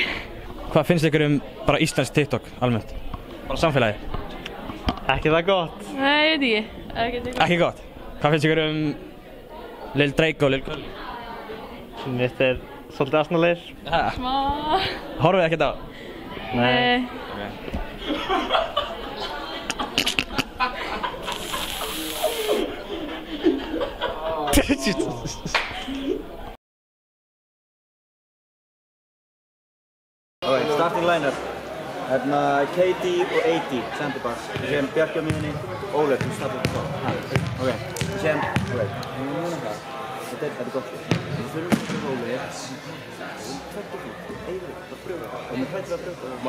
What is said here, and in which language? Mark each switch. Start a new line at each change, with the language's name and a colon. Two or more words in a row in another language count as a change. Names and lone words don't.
Icelandic: Hvað finnst ykkur bara íslensk TikTok almennt? Bara samfélagi? Ekki það gott. Nei, ég veit ekki. Ekki gott? Hvað finnst ykkur Lil Drake og Lil Curly? Mér finnst svolítið asnalegir. Smá. Horfið ekkert á? Nei.
English: Ok, starting line-up.
Icelandic: Hérna Katie og Eidi, centerback. Við séum Bjarki á miðjunni, Ólöf, þú startar upp á. Ok, við séum, við munum það. Þetta er gott. Við þurfum að pröfa Ólöf. Þetta er fínt. Eidi, bara pröfa það. Og mér hættir að pröfa það.